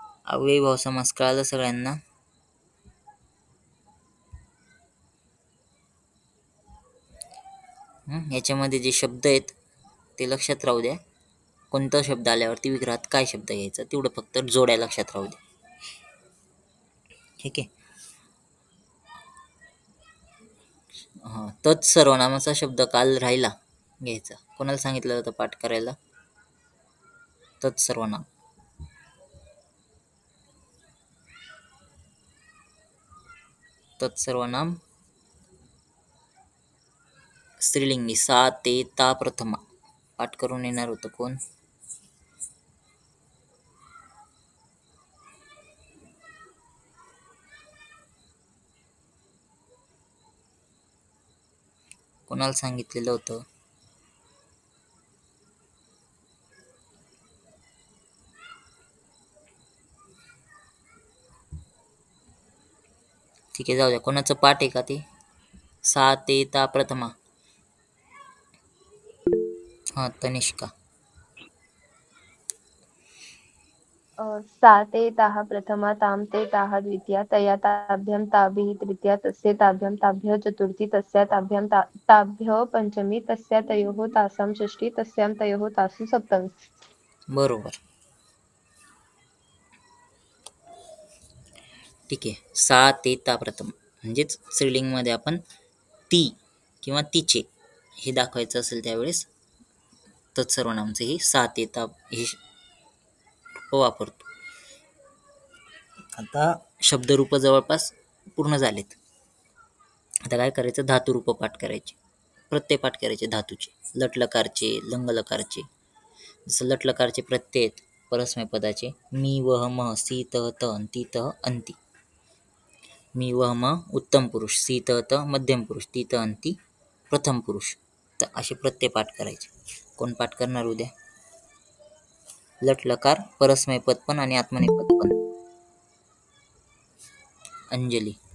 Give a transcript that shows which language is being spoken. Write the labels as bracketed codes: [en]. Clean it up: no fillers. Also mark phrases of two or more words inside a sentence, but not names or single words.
[mr] अव्ययीभाव समास कळालं सगळ्यांना? याच्यामध्ये जे शब्द आहेत ते लक्षात राहू द्या. कोणता शब्द आल्यावरती विग्रहात काय शब्द घ्यायचा तेवढं फक्त जोड्या लक्षात राहू द्या. ठीक आहे. हां, तत्सर्वनामाचा शब्द काल राहिला घ्यायचा. कोणाला सांगितलं होतं पाठ करायला? तत्सर्वनाम. [sa] तत्सर्वनाम स्त्रीलिंगी सा ते ता प्रथमा. [mr] पाठ करून येणार होतं कोण? कोणाला सांगितलेलं होतं? ठीक आहे, जाऊ द्या. कोणाचं पाठ आहे का ते? [sa] सा ते ता प्रथमा. [mr] हां, तनिष्का. [sa] सा ते ताः प्रथमा तां ते ताः द्वितीया तया ताभ्यां ताभिः तृतीया तस्य ताभ्यां ताभ्यः चतुर्थी तस्या ताभ्यां ताभ्यः पंचमी तस्या तयोः तासां षष्ठी तस्यां तयोः तासु सप्तमी. [mr] बरोबर. ठीक आहे. [sa] सा ते ता प्रथम [mr] म्हणजेच स्त्रीलिंगमध्ये आपण ती किंवा तिचे हे दाखवायचं असेल त्यावेळेस तत्सर्वनामचे हे सा ते ता हे वापरतो. आता शब्दरूप जवळपास पूर्ण झालेत. आता काय करायचं? धातुरूप पाठ करायचे. प्रत्यय पाठ करायचे धातूचे. लटलकारचे, लंगलकारचे. जसं लटलकारचे प्रत्यय आहेत परस्मै पदाचे [sa] मी वह म सी तह त अंती तह अंती. मी वह म उत्तम पुरुष, सी तह त मध्यम पुरुष, ती त अंती प्रथम पुरुष. [mr] तर असे प्रत्यय पाठ करायचे. कोण पाठ करणार उद्या? लटलकार परस्मै पद पण आणि आत्मनेपद पण. अंजली.